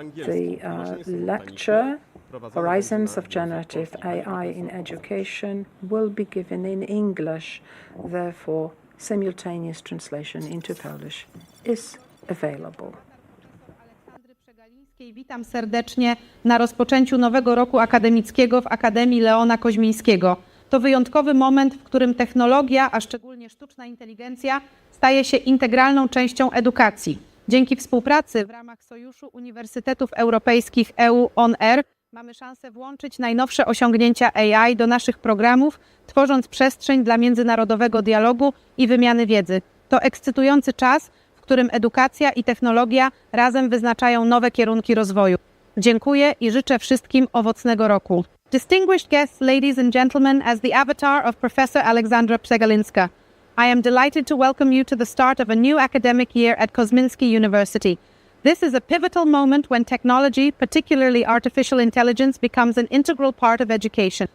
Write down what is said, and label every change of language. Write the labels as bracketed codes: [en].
[en] The lecture, Horizons of Generative AI in Education, will be given in English. Therefore, simultaneous translation into Polish is available. [pl] Aleksandry Przegalińskiej. Witam serdecznie na rozpoczęciu nowego roku akademickiego w Akademii Leona Kozmińskiego. To wyjątkowy moment, w którym technologia, a szczególnie sztuczna inteligencja, staje się integralną częścią edukacji. Dzięki współpracy w ramach Sojuszu Uniwersytetów Europejskich EU On Air mamy szansę włączyć najnowsze osiągnięcia AI do naszych programów, tworząc przestrzeń dla międzynarodowego dialogu i wymiany wiedzy. To ekscytujący czas, w którym edukacja i technologia razem wyznaczają nowe kierunki rozwoju. Dziękuję i życzę wszystkim owocnego roku. [en] Distinguished guests, ladies and gentlemen, as the avatar of Professor Aleksandra Przegalińska, I am delighted to welcome you to the start of a new academic year at Kozminski University. This is a pivotal moment when technology, particularly artificial intelligence, becomes an integral part of education.